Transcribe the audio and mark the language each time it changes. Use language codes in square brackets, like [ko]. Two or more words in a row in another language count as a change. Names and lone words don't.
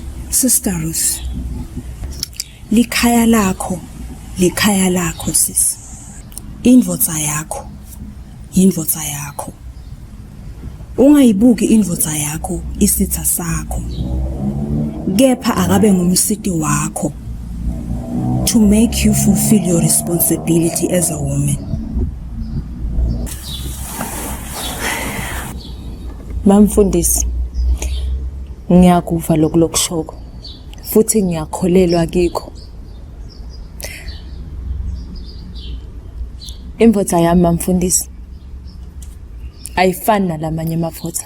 [ss] Sister Ruth, likhaya lakho sis. Indvodza yakho. Ungayibuki indvodza yakho isitha sakho. Kepha akabe ngumsiti wakho [en] to make you fulfill your responsibility as a woman. [ss] Mamfundisi, ngiyakuva lokushoko futhi ngiyakholelwa kikho. Imvotha yami mamfundisi ayifani nalamanye amafotha.